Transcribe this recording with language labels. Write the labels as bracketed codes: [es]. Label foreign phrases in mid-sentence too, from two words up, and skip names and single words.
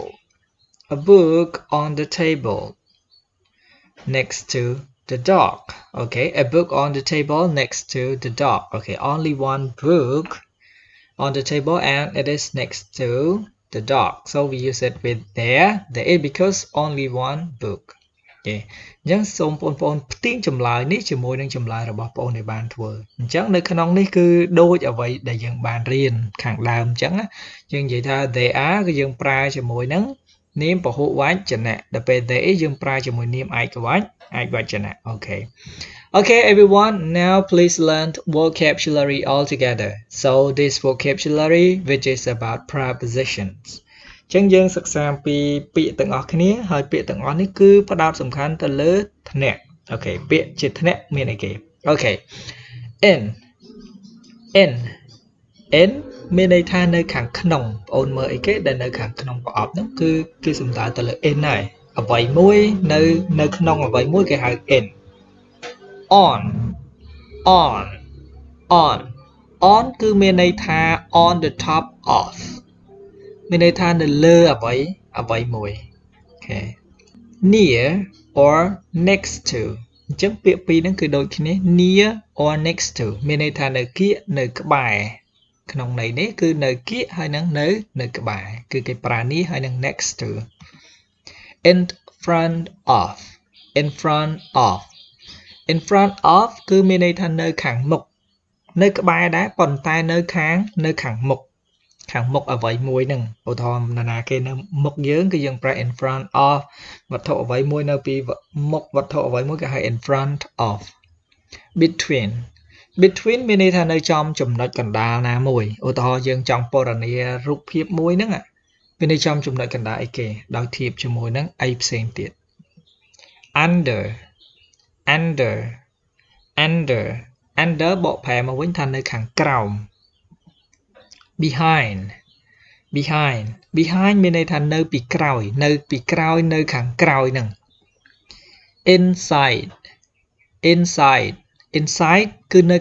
[en] A book on the table. Next to the dog. Okay, a book on the table next to the dog. Okay, only one book on the table and it is next to the dog. So we use it with there is because only one book. [km] គេអញ្ចឹងសូមបងប្អូនផ្ទៀងចម្លើយនេះជាមួយនឹងចម្លើយរបស់បងប្អូនដែលបានធ្វើអញ្ចឹងនៅក្នុងនេះគឺដូចអ្វីដែលយើងបានរៀនខាងដើមអញ្ចឹងយើងនិយាយថា [en] they are [km] គឺយើងប្រើជាមួយនឹងនាមពហុវចនៈដល់ពេល they យើងប្រើជាមួយនាមឯកវចនៈអូខេ [en] Okay, everyone, now please learn vocabulary all together. So this vocabulary, which is about prepositions. [km] ចឹងយើងសិក្សាពីពាក្យទាំងអស់គ្នាហើយពាក្យទាំងអស់នេះគឺផ្ដោតសំខាន់ទៅលើធ្នាក់អូខេពាក្យជាធ្នាក់មានអីគេអូខេ in មានន័យថានៅខាងក្នុងបងអូនមើលអីគេដែលនៅខាងក្នុងប្រអប់នោះគឺគេសំដៅទៅលើ in ហើយអ្វីមួយនៅក្នុងអ្វីមួយគេហៅ in on គឺមានន័យថា [en] on the top of [km] មានន័យថានៅលើអ្វីមួយអូខេ [en] near or next to [km] អញ្ចឹងពាក្យពីរហ្នឹងគឺដូចគ្នា [en] near or next to [km] មានន័យថានៅគៀកនៅក្បែរក្នុងន័យនេះគឺនៅគៀកហើយនឹងនៅក្បែរគឺគេប្រើ near ហើយនឹង [en] next to in front [km] of គឺមានន័យថានៅខាងមុខនៅក្បែរដែរប៉ុន្តែនៅខាងមុខអ្វីមួយហ្នឹងឧ ទាហរណ៍ណាគេនៅមុខយើងគឺយើងប្រើ [en] in front of [km] វត្ថុអ្វីមួយនៅពីមុខវត្ថុអ្វីមួយគេហៅ [en] in front of between [km] មានន័យថានៅចំចំណុចកណ្ដាលណាមួយឧទាហរណ៍យើងចង់ពណ៌នារូបភាពមួយហ្នឹងមានន័យចំចំណុចកណ្ដាលអីគេដោយធៀបជាមួយនឹងអីផ្សេងទៀត under បកប្រែមកវិញថានៅខាងក្រោម behind មានន័យថានៅពីក្រោយនៅខាងក្រោយហ្នឹង inside គឺនៅ